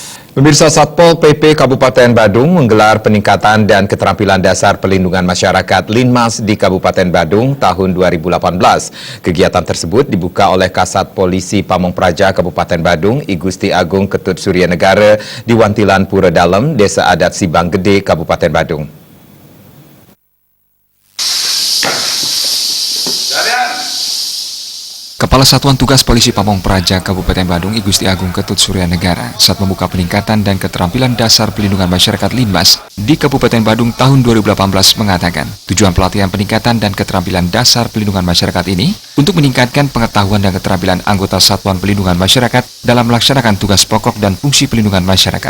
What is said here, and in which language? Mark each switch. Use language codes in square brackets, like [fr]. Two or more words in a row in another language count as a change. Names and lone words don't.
[id] Pemirsa, Satpol PP Kabupaten Badung menggelar peningkatan dan keterampilan dasar pelindungan masyarakat Linmas di Kabupaten Badung tahun 2018. Kegiatan tersebut dibuka oleh Kasat Polisi Pamong Praja Kabupaten Badung, I Gusti Agung Ketut Surya Negara di Wantilan Pura Dalem, Desa Adat Sibang Gede, Kabupaten Badung. Kepala Satuan Tugas Polisi Pamong Praja Kabupaten Badung, I Gusti Agung Ketut Surya Negara, saat membuka peningkatan dan keterampilan dasar pelindungan masyarakat Linmas di Kabupaten Badung tahun 2018 mengatakan, tujuan pelatihan peningkatan dan keterampilan dasar pelindungan masyarakat ini untuk meningkatkan pengetahuan dan keterampilan anggota Satuan Pelindungan Masyarakat dalam melaksanakan tugas pokok dan fungsi pelindungan masyarakat.